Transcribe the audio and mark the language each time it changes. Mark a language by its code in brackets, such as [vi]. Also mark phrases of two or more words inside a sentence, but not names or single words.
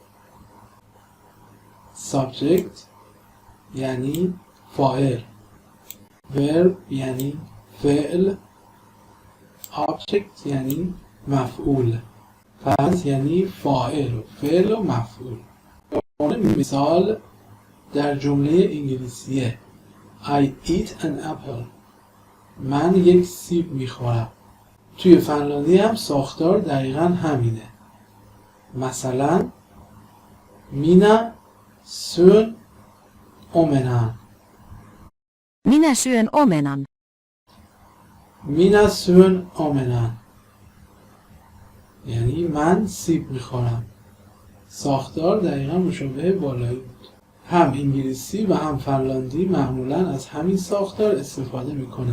[fa] Subject یعنی فاعل، Verb یعنی فعل، Object یعنی مفعول. پس یعنی فاعل و فعل و مفعول. مثال در جمله انگلیسیه [en] I eat an apple. [fa] من یک سیب میخورم. توی فنلاندی هم ساختار دقیقا همینه. مثلا [fi] minä syön omenan. Minä syön omenan. minä syön omenan [fa] یعنی من سیب میخورم. ساختار دقیقا مشابه بالایی بود. هم انگلیسی و هم فنلاندی معمولا از همین ساختار استفاده میکنن.